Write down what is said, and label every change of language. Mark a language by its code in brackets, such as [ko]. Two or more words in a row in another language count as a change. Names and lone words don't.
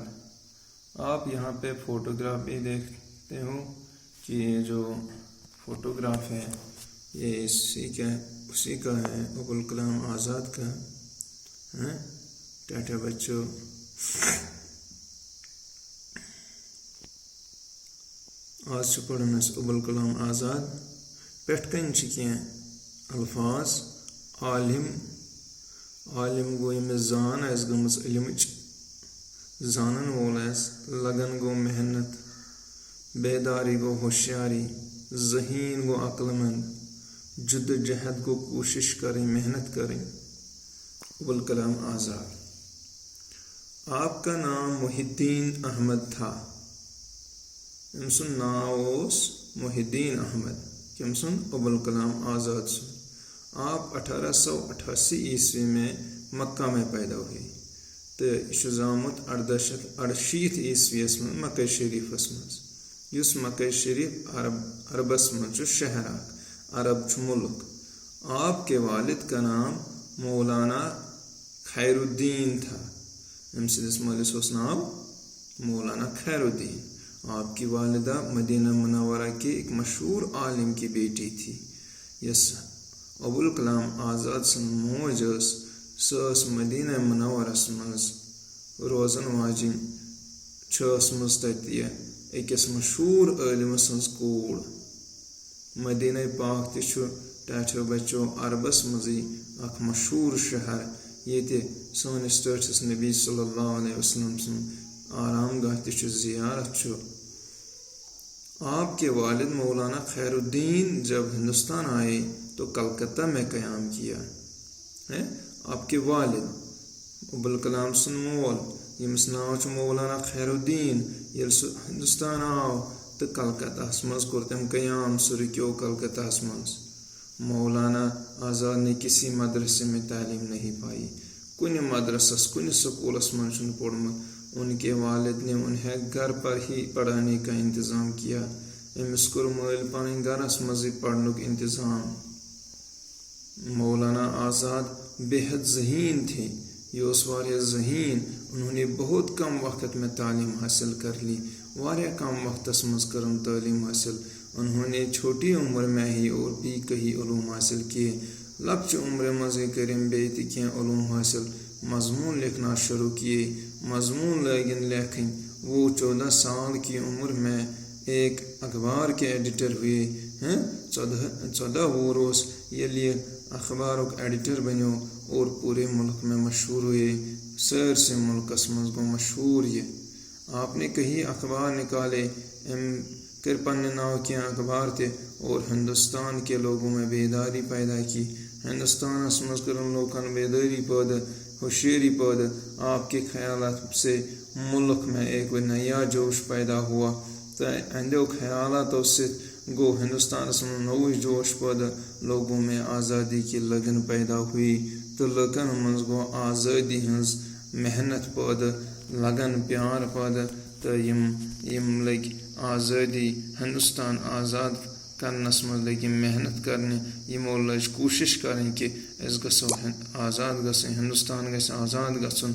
[ur] آپ یہاں پہ فوٹوگراف بھی دیکھتے ہو کہ یہ جو فوٹوگراف ہے یہ اسی کا ہے، ابوالکلام آزاد کا۔ [ks] ٹاٹا بچوں، آج پڑھن ابوالکلام آزاد پٮ۪ٹھ کَنۍ چھِ کینٛہہ الفاظ۔ عالم گو ییٚمِس زان آسہِ گٔمٕژ علمٕچ، زانن وول آسہِ۔ لگن گو محنت، بیداری گو ہوشیاری، ذہین گو عقل مند، جد جہد گو [ur] کوشش کریں، محنت کریں۔ [ks] ابوالکلام آزاد۔ [ur] آپ کا نام محی الدین احمد تھا۔ [ks] أمۍ سُنٛد ناو اوس محی الدین احمد، کٔمۍ سُنٛد؟ ابوالکلام آزاد سُنٛد۔ [ur] آپ 1888 میں مکہ میں پیدا ہوئے تو [ks] یہ زامت 1868 میں مکہ شریفس مز، اس مکہ شریف عربس مز شہر، عرب ملک۔ [ur] آپ کے والد کا نام مولانا خیر الدین تھا۔ [ks] أمۍ سٕنٛدِس مٲلِس اوس ناو مولانا خیر الدین۔ [ur] آپ کی والدہ مدینہ منورہ کے ایک مشہور عالم کی بیٹی تھی۔ [ks] یس ابوالکلام آزاد سن موج ٲس مدینہ منورس مز روزن واجن، ٲسمٕژ تتہِ أکِس مشہوٗر عٲلمہٕ سٕنٛز کوٗر۔ مدینہ پاک تہِ چھُ ٹاٹھیو بچو عربس منٛزٕے اکھ مشہوٗر شہر ییٚتہِ سٲنِس ٹٲٹھِس نبی صلی اللہ علیہ وسلم سُنٛد آرام گاہ تہِ چھُ، زیارت چھُ۔ [ur] آپ کے والد مولانا خیر الدین جب ہندوستان آئے تو کلکتہ میں قیام کیا ہے۔ [ks] آپ کے والد ابوالکلام سن مول یمس ناو چھُ مولانا خیر الدین، ییٚلہِ سُہ ہندوستان آو تہٕ کلکتہس منٛز کوٚر تٔمۍ قیام، سُہ رُکیو کلکتہس منٛز۔ [ur] مولانا آزاد نے کسی مدرسے میں تعلیم نہیں پائی، [ks] کُنہِ مدرسس کُنہِ سکوٗلس منٛز چھُنہٕ پوٚرمُت۔ [ur] ان کے والد نے انہیں گھر پر ہی پڑھانے کا انتظام کیا۔ [ks] أمِس کوٚر مٲلۍ پنٕنۍ گھرس منٛزٕے پرنُک انتظام۔ [ur] مولانا آزاد بے حد ذہین تھے، [ks] یہ اوس واریاہ ذہین۔ [ur] انہوں نے بہت کم وقت میں تعلیم حاصل کر لی، [ks] واریاہ کم وقتس منٛز کٔرٕم تعلیم حاصل۔ [ur] انہوں نے چھوٹی عمر میں ہی اور بھی کئی علوم حاصل کیے۔ [ks] لۄکچہِ عمرِ منٛزٕے کٔرِم بیٚیہِ تہِ کینٛہہ علوم حاصل۔ [ur] مضمون لکھنا شروع کیے، [ks] مضمون لٲگِن لیکھٕنۍ۔ [ur] وہ 14 سال کی عمر میں ایک اخبار کے ایڈیٹر ہوئے۔ [ks] 14 وُہُر ییٚلہِ یہِ اخبارُک ایڈیٹر بنیو [ur] اور پورے ملک میں مشہور ہوئے، [ks] سٲرسٕے ملکس منٛز گوٚو مشہور یہ۔ [ur] آپ نے کئی اخبار نکالے، [ks] کٔرۍ پننہِ ناوٕ کینٛہہ اخبار تہِ [ur] اور ہندوستان کے لوگوں میں بیداری پیدا کی۔ [ks] ہندوستانس منٛز کٔرٕن لوٗکن بیدٲری پٲدٕ، ہوشیاری پٲدٕ۔ [ur] آپ کے خیالات سے ملک میں ایک نیا جوش پیدا ہوا [ks] تہٕ اہندیو خیالاتو سۭتۍ گوٚو ہندوستانس منٛز نوٚوُے جوش پٲدٕ۔ [ur] لوگوں میں آزادی کی لگن پیدا ہوئی [ks] تہٕ لُکن منٛز گوٚو آزٲدی ہٕنٛز محنت پٲدٕ، لگن پیار پٲدٕ، تہٕ یِم لٔگۍ آزٲدی ہندوستان آزاد کرنس منٛز لٔگۍ یِم محنت کرنہِ۔ یِمو لٔج کوٗشش کرٕنۍ کہِ أسۍ گژھو آزاد گژھٕنۍ، ہندوستان گژھِ آزاد گژھُن۔